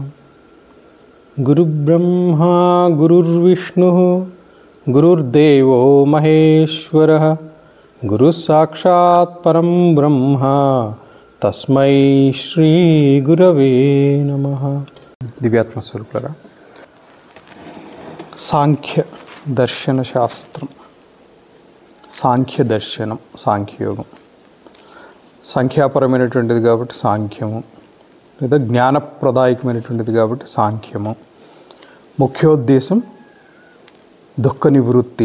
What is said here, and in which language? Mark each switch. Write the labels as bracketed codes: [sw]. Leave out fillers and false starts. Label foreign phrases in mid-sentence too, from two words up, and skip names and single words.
[sa] गुरुब्रह्मा गुरुर्विष्णुः गुरुर्देवो महेश्वरः गुरुसाक्षात् परं ब्रह्म तस्मै श्रीगुरवे नमः। [te] दिव्यात्मस्वरूपुलारा, సాంఖ్య దర్శన శాస్త్రం, సాంఖ్య దర్శనం, సాంఖ్యయోగం సంఖ్యాపరమైనటువంటిది కాబట్టి సాంఖ్యము, లేదా జ్ఞానప్రదాయకమైనటువంటిది కాబట్టి సాంఖ్యము. ముఖ్యోద్దేశం దుఃఖ నివృత్తి.